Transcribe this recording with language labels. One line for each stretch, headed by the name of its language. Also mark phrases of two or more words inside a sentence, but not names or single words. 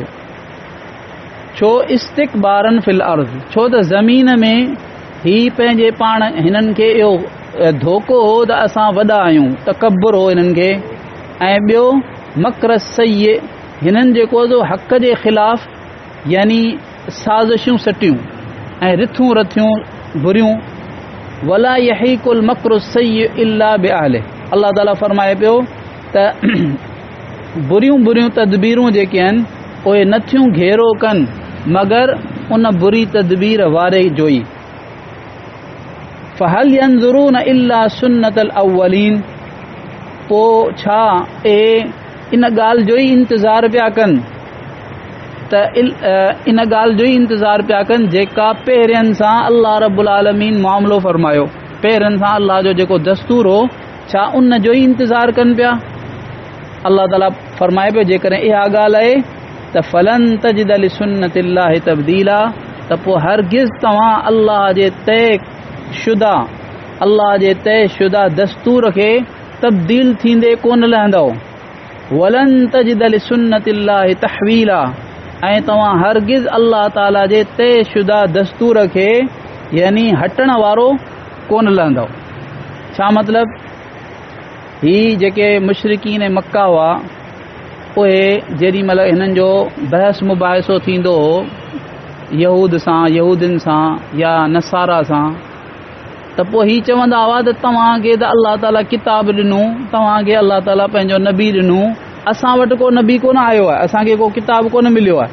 Sindhi: छो
Arabic: استكبارا في الأرض,
Sindhi: छो त ज़मीन में ही पंहिंजे पाण हिननि खे इहो धोखो हो त असां वॾा आहियूं, तकब्बुर हो हिननि खे। ऐं ॿियो
Arabic: مكر السيء,
Sindhi: हिननि जेको हक़ जे ख़िलाफ़ यानी साज़िशूं सटियूं ऐं रिथूं रथियूं बुरियूं।
Arabic: ولا يحيق المكر السيء إلا بأهله, الله تعالى
Sindhi: फरमाए पियो त बुरियूं तदबीरूं जेके आहिनि उहे नथियूं घेरो कनि मगर उन बुरी तदबीर वारे जो ई।
Arabic: فهل ينظرون إلا سنة الأولين,
Sindhi: पोइ छा इन ॻाल्हि जो ई इंतज़ार पिया कनि इन ॻाल्हि जो ई इंतज़ार पिया कनि जेका पहिरियनि सां
Arabic: الله رب العالمين
Sindhi: मामिलो फरमायो, पहिरियनि सां अल्लाह जो जेको दस्तूर हो छा उन जो ई इंतज़ार कनि पिया।
Arabic: الله تعالى
Sindhi: फरमाए पियो जेकॾहिं इहा ॻाल्हि आहे त
Arabic: فلن تجد لسنة الله تبديلا,
Sindhi: त पोइ हरगिज़ तव्हां अल्लाह जे तय शुदा दस्तूर खे तब्दील थींदे कोन लहंदव।
Arabic: ولن تجد لسنة الله تحويلا,
Sindhi: ऐं तव्हां हरगिज़
Arabic: الله تعالى
Sindhi: जे तय शुदा दस्तूर खे यानी हटण वारो कोन लहंदव। छा मतिलब, ही जेके मुशरिकीन मक्का हुआ उहे जेॾी महिल हिननि जो बहस मुबाहिसो थींदो हो यहूदियुनि सां या नसारा सां, त पोइ ही चवंदा हुआ त तव्हांखे त
Arabic: الله تعالى
Sindhi: किताब ॾिनूं, तव्हांखे
Arabic: الله تعالى
Sindhi: पंहिंजो नबी ॾिनूं, असां वटि को नबी कोन आयो आहे, असांखे को किताब कोन मिलियो आहे।